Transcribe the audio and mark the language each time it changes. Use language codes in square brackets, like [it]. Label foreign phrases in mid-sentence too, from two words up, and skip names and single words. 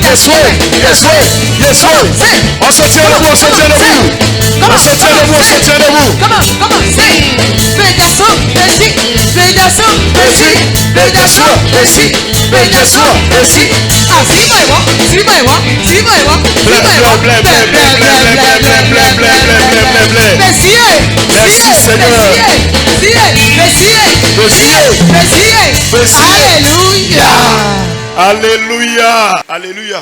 [en] Yes, way. Yes, way. Yes, way. [fr] On se tient debout, on se tient debout. On se tient debout, on se tient debout. [en] Come on, sing. [fr] Pédasso, ici. Pédasso, ici. Pédasso, ici. Pédasso, ici. Ah, suis-moi, suis-moi, suis-moi. Merci Seigneur. Alléluia. Alléluia. Alléluia.